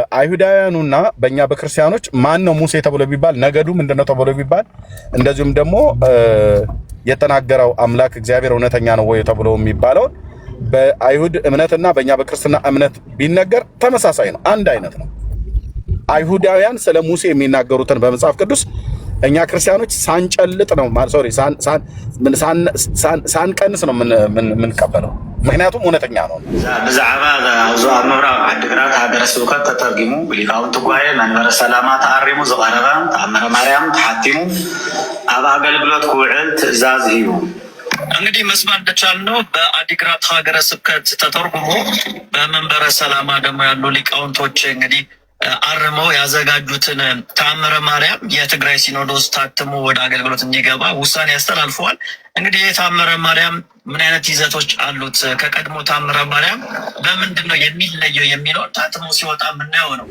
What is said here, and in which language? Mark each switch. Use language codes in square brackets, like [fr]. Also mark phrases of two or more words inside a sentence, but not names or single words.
[am] በአይሁዳውያኑና በእኛ በክርስቲያኖች ማን ነው ሙሴ ተብሎ ቢባል ነገዱ ምንድነው ተብሎ ቢባል እንደዚሁም ደግሞ የተናገረው አምላክ እግዚአብሔር እውነተኛ ነው ወይ ተብሎ የሚባለው በአይሁድ እምነትና በእኛ በክርስትና እምነት ቢነገር ተመሳሳይ ነው፣ አንድ አይነት ነው። አይሁዳውያን ስለ ሙሴ የሚናገሩትን በመጽሐፍ ቅዱስ እኛ ክርስቲያኖች ሳንጨልጥ ነው ሳንቀንስ ነው የምንቀበለው፣ ምክንያቱም እውነተኛ ነው። [ti] ብዛዕባ ዞ ምብራቅ ዓዲግራት ሃገረ ስብከት ተተርጊሙ ሊቃውንቲ ጉባኤ መንበረ ሰላማ ተኣሪሙ ዝቐረበ ተኣምረ ማርያም ተሓቲሙ ኣብ ኣገልግሎት ክውዕል ትእዛዝ እዩ። [am] እንግዲህ መስማት እንደቻልነው በአዲግራት ሀገረ ስብከት ተተርጉሞ በመንበረ ሰላማ ደግሞ ያሉ ሊቃውንቶች እንግዲህ አርመው ያዘጋጁትን ተአምረ ማርያም የትግራይ ሲኖዶስ ታትሞ ወደ አገልግሎት እንዲገባ ውሳኔ ያስተላልፈዋል። እንግዲህ የተአምረ ማርያም ምን አይነት ይዘቶች አሉት፣ ከቀድሞ ተአምረ ማርያም በምንድን ነው የሚለየው የሚለው ታትሞ ሲወጣ የምናየው ነው።